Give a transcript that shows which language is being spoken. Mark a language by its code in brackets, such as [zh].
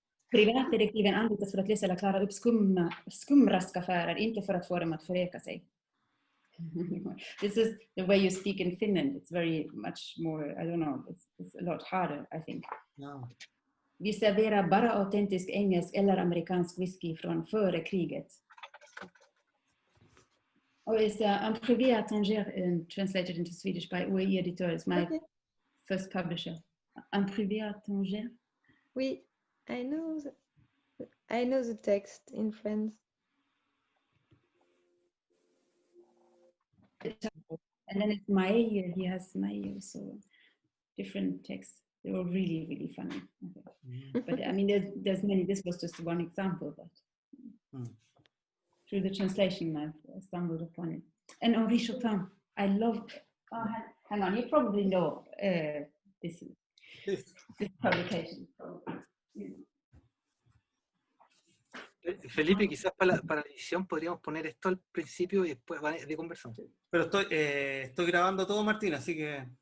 [sv] Privatdetektiven anlitas för att läsa eller klara upp skumraskaffärer, inte för att få dem att föreka sig. [en] This is the way you speak in Finland. It's very much more, I don't know, it's a lot harder, I think. No. [sv] Vi serverar bara autentisk engelsk eller amerikansk whisky från före kriget. [en] Oh, it's Un privé à tanger, translated into Swedish by OEI Editors, my first publisher. [fr] Un privé à tanger? [en] Oui, I know the text in French. And then it's Maille, he has Maille, so different texts. They were really, really funny. But I mean, there's many, this was just one example, but through the translation I stumbled upon it. And Henri Chopin, I love, hang on, you probably know this publication. [es] Felipe, quizás para la edición podríamos poner esto al principio y después de conversar. Pero estoy grabando todo, Martín, así que...